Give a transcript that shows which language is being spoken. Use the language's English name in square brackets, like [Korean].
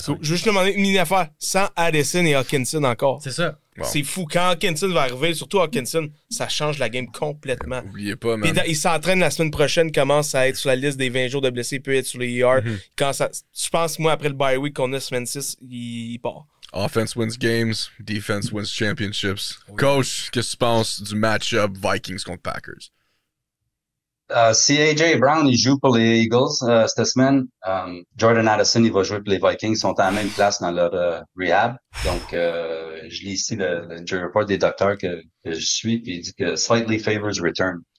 [French] Je veux juste demander une mini-affaire, sans Addison et Hawkinson encore. C'est ça. Wow. C'est fou. Quand Hawkinson va arriver, surtout Hawkinson, ça change la game complètement. Oubliez pas, man. Puis il s'entraîne la semaine prochaine, commence à être sur la liste des 20 jours de blessés, il peut être sur les ER. Je pense, moi, après le bye week qu'on a semaine 6, il part. [English] Offense wins games, defense wins championships. [French] Oui. Coach, qu'est-ce que tu penses du match-up Vikings contre Packers? Si A.J. Brown il joue pour les Eagles cette semaine, Jordan Addison il va jouer pour les Vikings. Ils sont à la même place dans leur rehab. Donc, je lis ici le report des docteurs que je suis, puis il dit que [English] slightly favors return.